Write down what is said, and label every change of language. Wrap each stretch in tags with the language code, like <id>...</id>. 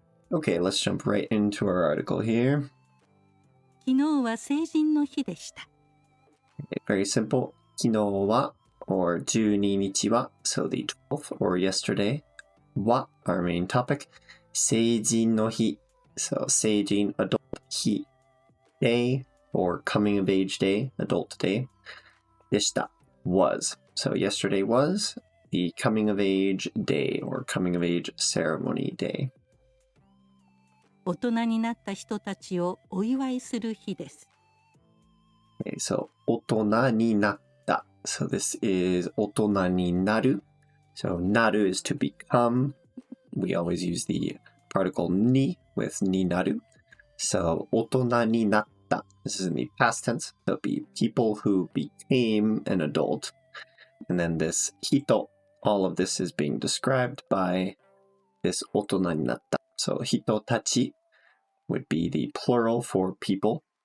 <en>Okay, let's jump right into our article here.</en> <ja>昨日は成人の日でした。</ja> <en>Okay, very simple. 昨日は or 12日は so the 12th or yesterday. は our main topic. 成人の日 so 成人 adult 日 day or coming of age day, adult day. でした was. So yesterday was the coming of age day or coming of age ceremony day.</en> <ja>大人になった人たちをお祝いする日です。</ja> <en>Okay, so</en> <ja>大人になった</ja> <en>so this is 大人になる so なる is to become. We always use the particle に with になる so</en> <ja>大人になった</ja> <en>this is in the past tense, so it'll be people who became an adult, and then this 人 all of this is being described by this 大人になった so 人たち would be the plural for people.</en>